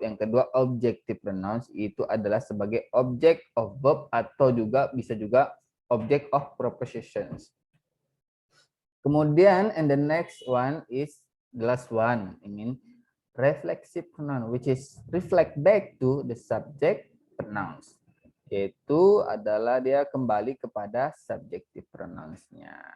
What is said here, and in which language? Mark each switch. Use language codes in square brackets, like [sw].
[id] Yang kedua objective pronouns, itu adalah sebagai object of verb atau juga bisa juga object of prepositions. Kemudian, [en] and the next one is the last one, I mean reflexive pronoun, which is reflect back to the subject pronouns. [id] Yaitu adalah dia kembali kepada subjective pronouns-nya.